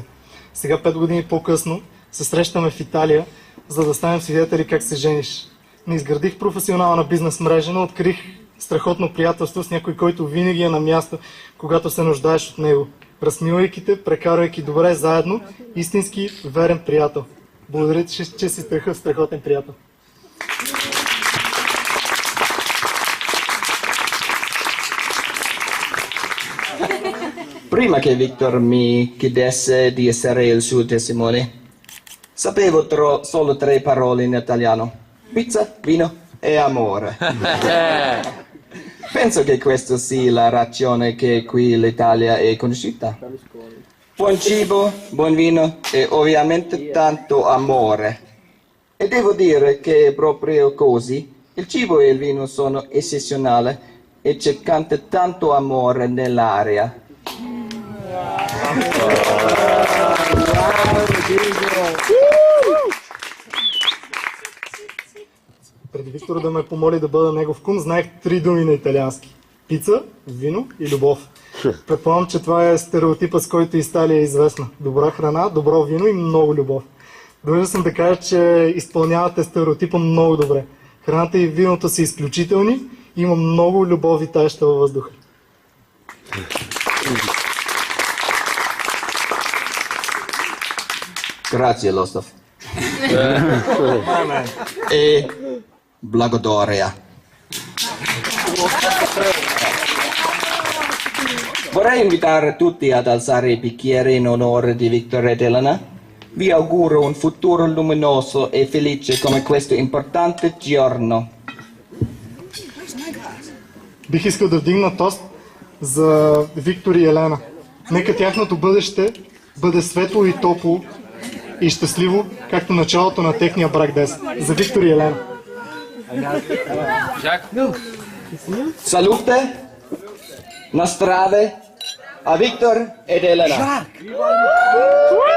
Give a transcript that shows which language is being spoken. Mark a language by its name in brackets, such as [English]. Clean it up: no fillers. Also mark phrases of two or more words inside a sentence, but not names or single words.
[Bulgarian] Сега, 5 години по-късно, се срещаме в Италия, за да станем свидетели как се жениш. Не изградих професионална бизнес мрежа, но открих страхотно приятелство с някой, който винаги е на място, когато се нуждаеш от него. Размивайки те, прекарвайки добре заедно, истински верен приятел. Благодаря ти, че си такъв страхотен приятел. [Italian] Prima che Victor mi chiedesse di essere il suo testimone, sapevo solo 3 parole in italiano: pizza, vino e amore. Penso che questa sia la ragione che qui l'Italia è conosciuta. Buon cibo, buon vino e ovviamente tanto amore. E devo dire che proprio così il cibo e il vino sono eccezionali e c'è tanto amore nell'aria. [Bulgarian] Преди Виктор да ме помоли да бъда негов кум, знаех 3 думи на италиански: пица, вино и любов. Предполагам, че това е стереотипът, с който Италия е известна. Добра храна, добро вино и много любов. Длъжен съм да кажа, че изпълнявате стереотипа много добре. Храната и виното са изключителни, има много любов и таеща във въздуха. [Italian] Grazie Lostov. E Blagodoria. Vorrei invitare tutti ad alzare i bicchieri in onore di Victor ed Elena. Vi auguro un futuro luminoso e felice come questo importante giorno. [Bulgarian] Бих искал да вдигна тост за Виктор и Елена. Нека тяхното бъдеще бъде светло и топло и щастливо, както началото на техния брак днес. За Виктор и Елена. [Italian] Salute, na strade, a Victor ed Elena. Jacques!